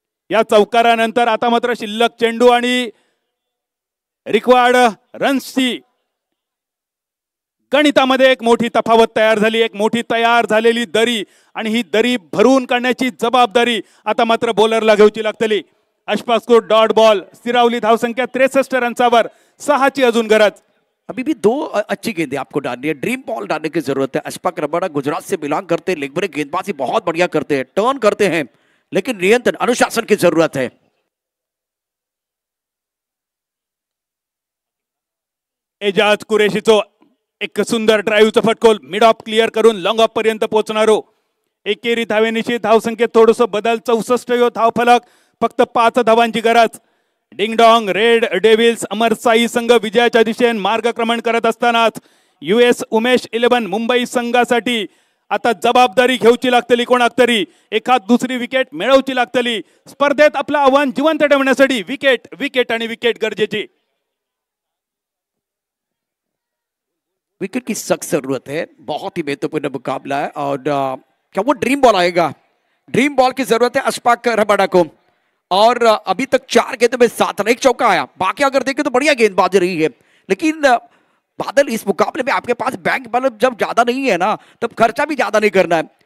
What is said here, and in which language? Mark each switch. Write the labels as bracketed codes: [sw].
[mr] या चौकारानंतर आता मात्र शिल्लक चेंडू आणि रिक्वायर्ड रन्सची गणितामध्ये एक मोठी तफावत तयार झाली. एक मोठी तयार झालेली दरी आणि ही दरी भरून काढण्याची जबाबदारी आता मात्र बॉलरला घेऊची लागतली. Ashfaq dot ball स्थिरावली. धावसंख्या 63 रन्सावर. 6 ची अजून गरज. [hi] अभी भी 2 अच्छी गेंदें आपको डालनी है. ड्रीम बॉल डालने की जरूरत है. अशफाक रबाडा गुजरात से बिलोंग करते हैं. लेग ब्रेक गेंदबाजी बहुत बढ़िया करते हैं. टर्न करते हैं लेकिन नियंत्रण अनुशासन की जरूरत है. [mr] एजाज कुरेशीचो एक सुंदर ड्राईव्हचा फटकोल मिड ऑफ क्लिअर करून लॉंग ऑफ पर्यंत पोहोचणारो. एकेरी धावेनिशी धावसंख्येत थोडस बदल. 64 यो धावफलक. फक्त 5 धावांची गरज. डिंगडॉंग रेड डेव्हिल्स अमरसाई संघ विजयाच्या दिशेने मार्गक्रमण करत असतानाच US उमेश 11 मुंबई संघासाठी आता जबाबदारी घेऊची लागतली. कोणाक तरी एखाद दुसरी विकेट मिळवची लागतली. स्पर्धेत आपलं आव्हान जिवंत ठेवण्यासाठी विकेट विकेट आणि विकेट गरजेची. [hi] विकेट की सख्त जरूरत है. बहुत ही महत्वपूर्ण मुकाबला है और क्या वो ड्रीम बॉल आएगा? ड्रीम बॉल की जरूरत है अशफाक रबाडा को. और अभी तक 4 गेंदों में 7 रन. एक चौका आया. बाकी अगर देखें तो बढ़िया गेंदबाजी रही है लेकिन बादल इस मुकाबले में आपके पास बैंक बैलेंस जब ज्यादा नहीं है ना तब खर्चा भी ज्यादा नहीं करना है.